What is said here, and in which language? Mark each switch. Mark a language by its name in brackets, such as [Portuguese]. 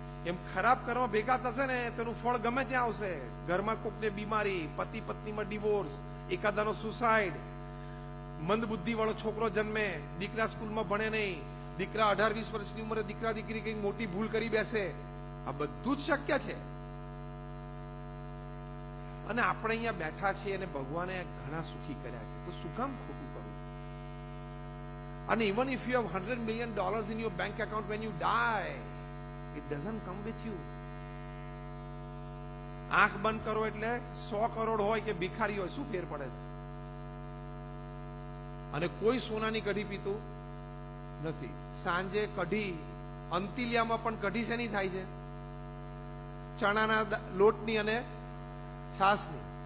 [Gujarati] એમ ખરાબ કર્મ ભેગા થશે ને તેનું ફળ ગમે ત્યાં આવશે. ઘરમાં કોકને બીમારી, પતિ પત્નીમાં ડિવોર્સ, એકાદાનો સુસાઇડ, મંદ બુદ્ધિ વાળો છોકરો જન્મે, દીકરા સ્કૂલમાં ભણે નહીં, દીકરા 18-20 વર્ષની ઉંમરે દીકરા દીકરી કઈ મોટી ભૂલ કરી બેસે. આ બધું જ શક્ય છે. અને આપણે અહીંયા બેઠા છીએ અને ભગવાને ઘણા સુખી કર્યા છે, તો શું કામ ખોટું કરવું? અને [English] even if you have $100 million in your bank account, when you die, it doesn't come with you. [Gujarati] આંખ બંધ કરો એટલે 100 કરોડ હોય કે ભિખારી હોય, શું ફેર પડે? અને કોઈ સોનાની કઢી પીતું નથી. સાંજે કઢી, અંતિલિયામાં પણ કઢી શેની થાય છે? ચણાના લોટની અને છાસની.